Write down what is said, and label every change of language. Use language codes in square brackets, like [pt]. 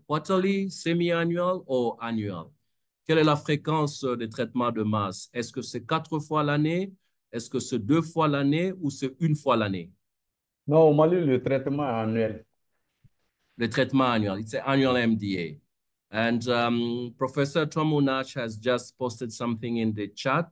[en] Quarterly, semi-annual or annual? [fr] Quelle est la fréquence de traitement de masse? Est-ce que c'est 4 fois l'année? Est-ce que c'est 2 fois l'année ou c'est 1 fois l'année? Non, au Mali, le traitement est annuel. Le traitement annuel, [en] it's an annual MDA. And Professor Tomunach has just posted something in the chat.